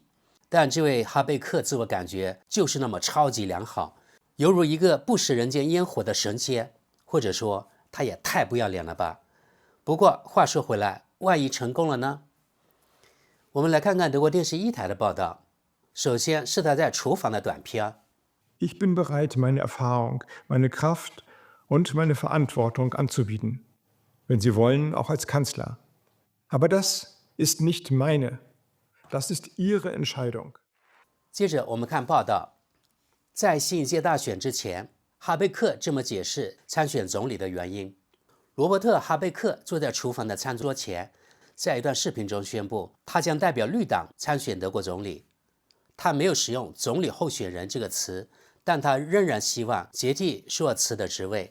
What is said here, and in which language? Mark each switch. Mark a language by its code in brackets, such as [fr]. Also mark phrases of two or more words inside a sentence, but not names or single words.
[zh] 但这位哈贝克自我感觉就是那么超级良好，犹如一个不食人间烟火的神仙，或者说他也太不要脸了吧。不过话说回来，万一成功了呢？我们来看看德国电视1台的报道。首先是他在厨房的短片。 [de] Ich bin bereit, meine Erfahrung, meine Kraft und meine Verantwortung anzubieten. Wenn Sie wollen, auch als Kanzler. Aber das ist nicht meine. Das ist Ihre Entscheidung. [zh] 接着我们看报道，在新一届大选之前，哈贝克这么解释参选总理的原因。罗伯特·哈贝克坐在厨房的餐桌前，在一段视频中宣布，他将代表绿党参选德国总理。他没有使用总理候选人这个词，但他仍然希望接替舒尔茨的职位。